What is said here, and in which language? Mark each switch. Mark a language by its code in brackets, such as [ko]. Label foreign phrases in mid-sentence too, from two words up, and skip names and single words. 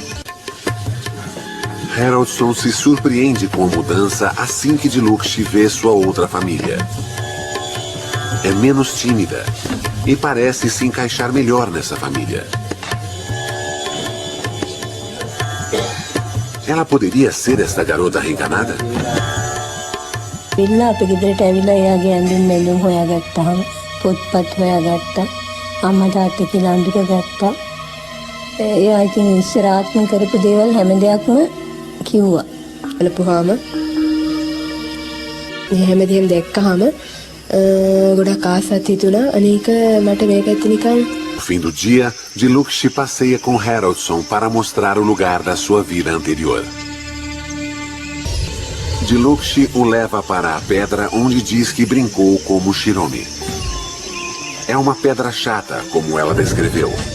[pt] Haraldson se surpreende com a mudança assim que Diluxi vê sua outra família. É menos tímida e parece se encaixar melhor nessa família. Ela poderia ser esta garota reencarnada? [si] පිල්ලා අපේ ගෙදරට ඇවිල්ලා එයාගේ ඇඳුම් මෙඳුම් හොයාගත්තාම පොත්පත් හොයාගත්තා අම්මා තාත්තා කියලා අඳුර ගත්තා එයා ඉතින් ඉස්සර ආත්ම කරපු දේවල් හැම දෙයක්ම කිව්වා බලපුවාම මේ හැමදේම දැක්කහම ගොඩක් ආසත් හිතුණා අනේක මට මේකත් නිකන්. [pt] No fim do dia, Diluxi passeia com Haraldson para mostrar o lugar da sua vida anterior. Diluxi o leva para a pedra onde diz que brincou como Shiromi. É uma pedra chata, como ela descreveu.